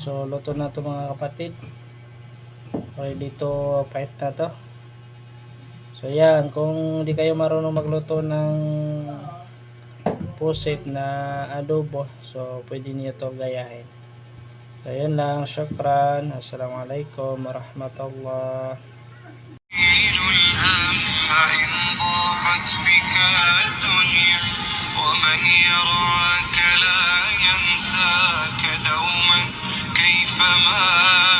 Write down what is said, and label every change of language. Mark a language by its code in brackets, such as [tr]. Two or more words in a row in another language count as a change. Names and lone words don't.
[tl] So luto na to mga kapatid. Okay, dito pahit na to. So yan, kung di kayo marunong magluto ng pusit na adobo, so pwede niyo to gayahin. So yan lang. Syukran. [ar] السلام عليكم ورحمة الله. الهم إن ضاقت بك الدنيا ومن يراك لا ينساك دوما كيفما